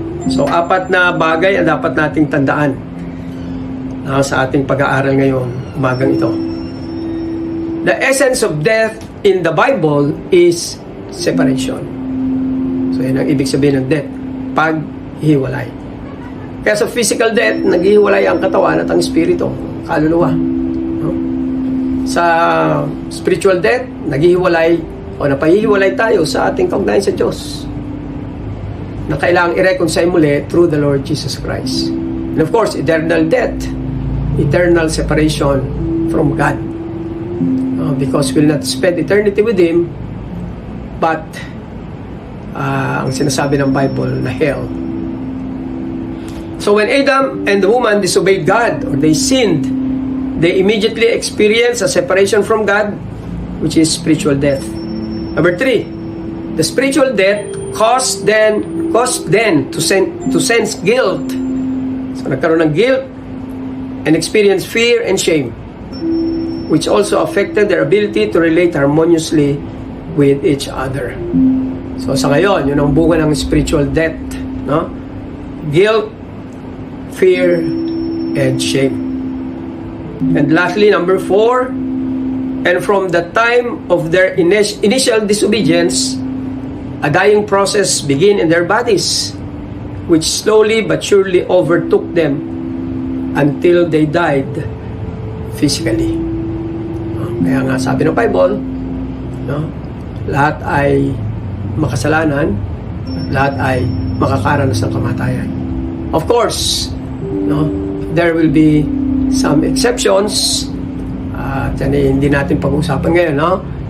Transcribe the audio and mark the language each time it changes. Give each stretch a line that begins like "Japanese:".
Filipino: So, 4 na bagay ang dapat nating tandaan sa ating pag-aaral ngayon, umagang ito.
English: The essence of death in the Bible is separation.
Filipino: So, yun ang ibig sabihin ng death, paghiwalay. Kaya sa physical death, naghihiwalay ang katawan at ang espiritu, kaluluwa. No? Sa spiritual death, naghihiwalay o napahihiwalay tayo sa ating kaugnayan sa Diyos na kailangang i-reconcile muli
English: through the Lord Jesus Christ. And of course, eternal death, eternal separation from God. Because we'll not spend eternity with Him, but
Filipino: ang sinasabi ng Bible na hell.
English: So when Adam and the woman disobeyed God or they sinned, they immediately experienced a separation from God, which is spiritual death. Number 3, the spiritual death caused them to sense guilt. So
Filipino: nagkaroon ng
English: guilt and experience fear and shame, which also affected their ability to relate harmoniously with each other.
Filipino: So sa ngayon, yun ang bunga ng spiritual death, no?
English: Guilt, fear, and shame. And lastly, number 4, and from the time of their initial disobedience, a dying process began in their bodies, which slowly but surely overtook them until they died physically.
Filipino: Kaya nga sabi ng Bible, no, lahat ay makasalanan, lahat ay makakaranas ng kamatayan.
English: Of course, no, there will be some exceptions
Filipino: at hindi natin pag-usapan ngayon, no?